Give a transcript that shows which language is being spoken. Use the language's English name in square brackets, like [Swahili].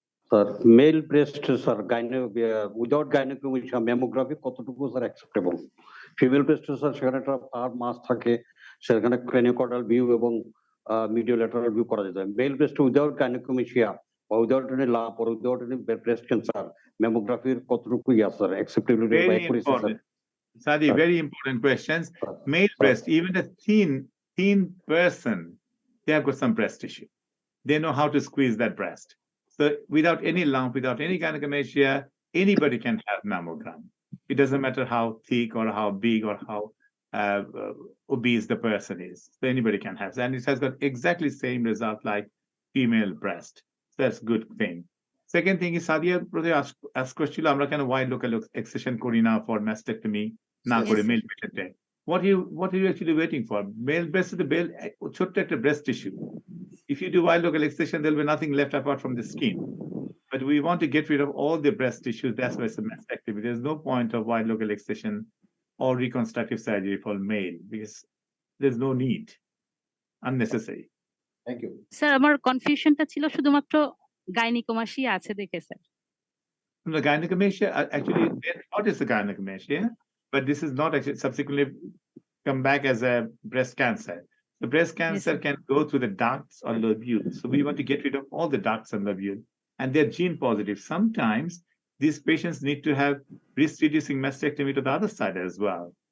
[Bangla] Sir mail breast sir without gynaecomastia mammography কতটুকু sir acceptable? Female breast sir সেখানে একটা মাস থাকে, সেখানে ক্রেনিওকর্ডাল ভিউ এবং মিডিও ল্যাটারাল ভিউ করা যেত। মেল ব্রেস্ট উইদাউট গাইনোকোমাস্টিয়া বা [English] without any lump or without any breast cancer [Bangla] ম্যামোগ্রাফির কতটুকু স্যার অ্যাকসেপ্টেবিলিটি বা [English] Very [Bangla] accuracy sir? [English] important. Sadi, very important questions. Male breast, even a thin person, they have got some breast tissue. They know how to squeeze that breast. So without any lump, without any gynecomastia, anybody can have mammogram. It doesn't matter how thick or how big or how obese the person is. So anybody can have. And it has got exactly the same result like female breast. So that's a good thing. Second thing is Sadia ask question, [Bangla] আমরা কেন [English] wide local excision [Bangla] করি না [English] for mastectomy [Bangla] না করে [English] male patient. What are you actually waiting for? Male breast is the [Bangla] ছোট্ট একটা [English] breast tissue. If you do wide local excision, there'll be nothing left apart from the skin. But we want to get rid of all the breast tissues. That's why it's a mastectomy. There's no point of wide local excision or reconstructive surgery for male because there's no need, unnecessary. Thank you. [Bangla] Sir আমার কনফিউশনটা ছিল শুধুমাত্র গাইনিকোমাসিয়া আছে দেখে sir. [English] The gynecomastia, actually, they thought it's a gynecomastia, but this is not actually subsequently come back as a breast cancer. The breast cancer can go through the ducts or lobules. So we want to get rid of all the ducts and lobules. And they're gene positive. Sometimes these patients need to have risk-reducing mastectomy to the other side as well.